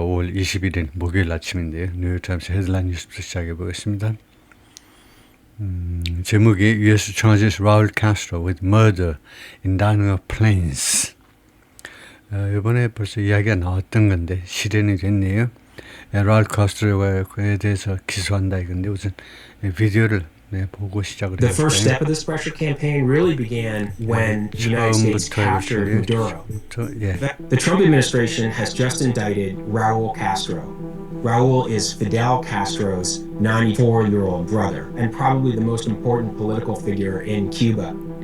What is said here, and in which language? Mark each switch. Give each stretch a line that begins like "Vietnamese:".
Korean: 5월 21일 목요일 아침인데요. 뉴욕타임스 헤드라인 뉴스부터 시작해 보겠습니다. 제목이 U.S.
English: charges Raul Castro with murder in Dining of Plains.
Korean: 이번에 벌써 이야기가 나왔던 건데 실현이 됐네요. 라울 카스트로에 대해서 기소한다 이건데 우선 비디오를 보고 시작을
English: The
Korean: 해볼까요?
English: first step of this pressure campaign really began when the United States captured Maduro. The Trump administration has just indicted Raul Castro. Raul is Fidel Castro's 94-year-old brother and probably the most important political figure in Cuba.